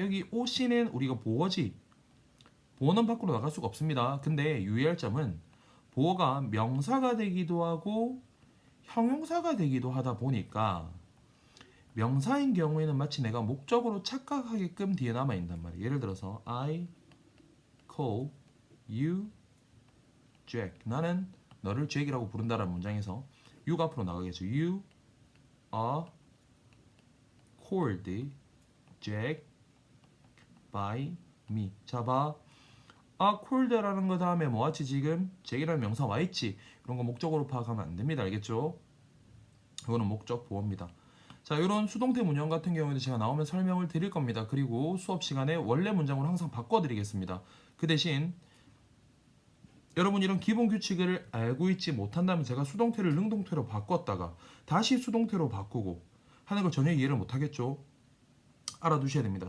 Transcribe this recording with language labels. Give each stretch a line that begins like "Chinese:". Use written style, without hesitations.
Korean: 여기 OC는 우리가 보어지. 보어는 밖으로 나갈 수가 없습니다. 근데 유의할 점은 보어가 명사가 되기도 하고 형용사가 되기도 하다 보니까 명사인 경우에는 마치 내가 목적으로 착각하게끔 뒤에 남아있단 말이에요. 예를 들어서
English: I call you Jack.
Korean: 나는 너를 Jack이라고 부른다라는 문장에서 you가 앞으로 나가겠죠.
English: You are called Jack by me.
Korean: 자, 봐. cold라는 거 다음에 뭐하지 지금? Jack이라는 명사 와있지. 이런 거 목적으로 파악하면 안 됩니다. 알겠죠? 이거는 목적 보어입니다. 자, 이런 수동태 문형 같은 경우에도 제가 나오면 설명을 드릴 겁니다. 그리고 수업 시간에 원래 문장으로 항상 바꿔드리겠습니다. 그 대신 여러분 이런 기본 규칙을 알고 있지 못한다면 제가 수동태를 능동태로 바꿨다가 다시 수동태로 바꾸고 하는 걸 전혀 이해를 못하겠죠? 알아두셔야 됩니다.